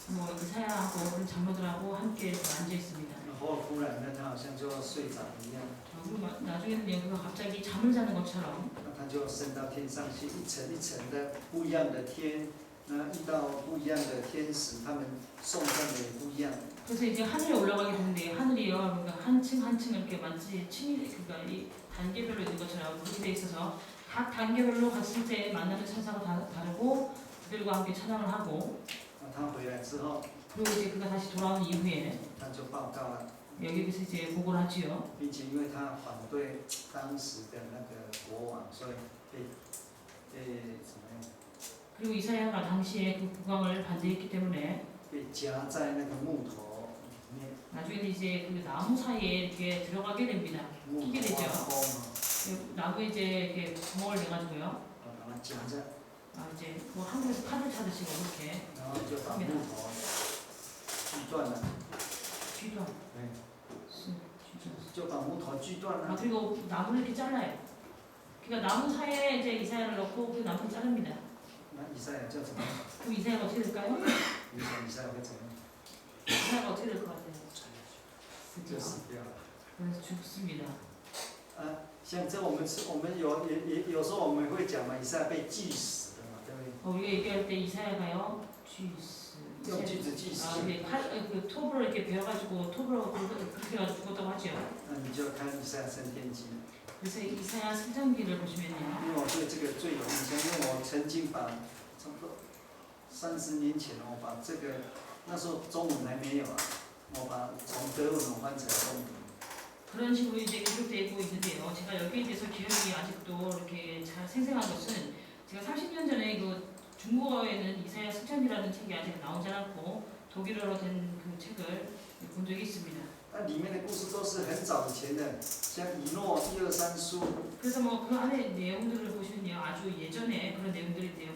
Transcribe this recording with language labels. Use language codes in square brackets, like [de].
[ko] 뭐 이사야하고 그런 장로들하고 함께 앉아 있습니다. [zh] 然后忽然呢，他好像就睡着一样， [ko] 그리고 나중에는 여기가 갑자기 잠을 자는 것처럼 [zh] 那他就升到天上去，一层一层的不一样的天，那遇到不一样的天使，他们送上的也不一样。 [ko] 그래서 이제 하늘에 올라가게 되는데 하늘이요 그러니까 한 층 한 층 이렇게 마치 층이 그러니까 이 단계별로 있는 것처럼 그렇게 돼 있어서 각 단계별로 갔을 때 만나는 천사가 다르고 그들과 함께 찬양을 하고 [zh] 他回来之后， [ko] 그리고 이제 그가 다시 돌아온 이후에 [zh] 他就报告了， [ko] 여기서 이제 보고를 하지요. [zh] 并且因为他反对当时的那个国王，所以被怎么样？ [ko] 그리고 이사야가 당시에 그 국왕을 반대했기 때문에 [zh] 被夹在那个木头里面， [ko] 나중에는 이제 그 나무 사이에 이렇게 들어가게 됩니다. [zh] 木 [ko] 끼게 [zh] 头 [ko] 되죠. [zh] 挖空啊， [ko] 나무에 이제 이렇게 구멍을 내가지고요. [zh] 把它夹在， [ko] 이제 뭐 한국에서 칼을 차듯이 그렇게 [zh] 然后就把木头锯断了， 쥐断. 对， 쥐断. 就把木头锯断了。 [ko] 그리고 나무를 이렇게 잘라요. 그러니까 나무 사이에 이제 이사야를 넣고 그 나무를 자릅니다. [zh] 那以赛亚叫怎么样？ [ko] 그럼 이사야가 어떻게 될까요? [zh] 以赛亚会怎么样？ [ko] 이사야가 어떻게 될 것 같아요? [zh] 就死掉了。 [ko] 그래서 죽습니다. [zh] 像这我们有时候我们会讲嘛，以赛亚被锯死的嘛，对不对？ [ko] 우리가 얘기할 때 이사야가요, 쥐스. [zh] 用锯子锯死。 [ko] 이게 그 톱으로 이렇게 베어가지고 톱으로 그렇게 해가지고 죽었다고 하죠. [zh] 那你就看以赛亚升天记。 [ko] 그래서 이사야 승천기를 보시면요. [zh] 因为我对这个最有印象，因为我曾经把差不多30年前，我把这个那时候中文还没有啊，我把从德文翻成中文。 [ko] 그런 식으로 이제 기록되고 있는데요. 제가 여기에 대해서 기억이 아직도 이렇게 잘 생생한 것은 제가 30년 전에 그 중국어에는 이사야 승천기라는 책이 아직 나오지 않았고 독일어로 된 그 책을 본 적이 있습니다. [zh] 那里面的故事都是很早以前的，像以诺1、2、3书， [ko] 그래서 뭐 그 안에 내용들을 보시면요. 아주 예전에 그런 내용들인데요.